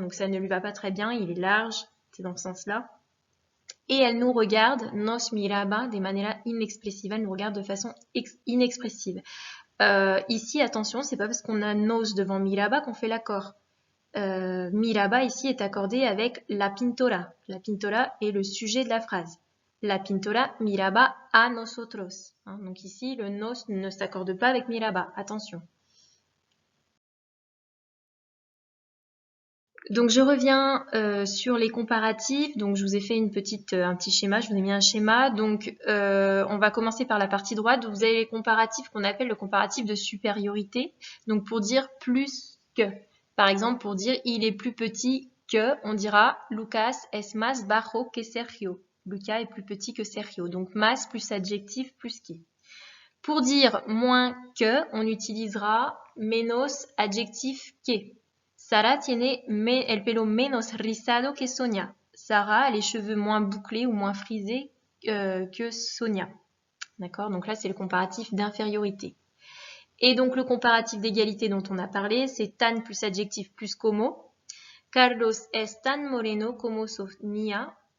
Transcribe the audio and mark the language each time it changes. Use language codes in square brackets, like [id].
[fr] Donc ça ne lui va pas très bien, il est large, c'est dans ce sens-là. Et elle nous regarde, nos miraba, de manera inexpressiva, elle nous regarde de façon inexpressive. Ici, attention, c'est pas parce qu'on a nos devant miraba qu'on fait l'accord. Miraba ici est accordé avec la pintora. La pintora est le sujet de la phrase. [es] La pintora miraba a nosotros. [fr] Hein, donc ici, le nos ne s'accorde pas avec miraba. Attention. Donc je reviens sur les comparatifs. Donc je vous ai fait un petit schéma. Je vous ai mis un schéma. Donc on va commencer par la partie droite. Vous avez les comparatifs qu'on appelle le comparatif de supériorité. Donc pour dire plus que. Par exemple, pour dire il est plus petit que, on dira Lucas es más bajo que Sergio. Lucas est plus petit que Sergio. Donc más plus adjectif plus qui. Pour dire moins que, on utilisera menos adjectif que. [es] Sara tiene el pelo menos rizado que Sonia. [fr] Sarah a les cheveux moins bouclés ou moins frisés que Sonia. D'accord? Donc là, c'est le comparatif d'infériorité. Et donc le comparatif d'égalité dont on a parlé, c'est tan plus adjectif plus como. [es] Carlos es tan moreno como Sonia.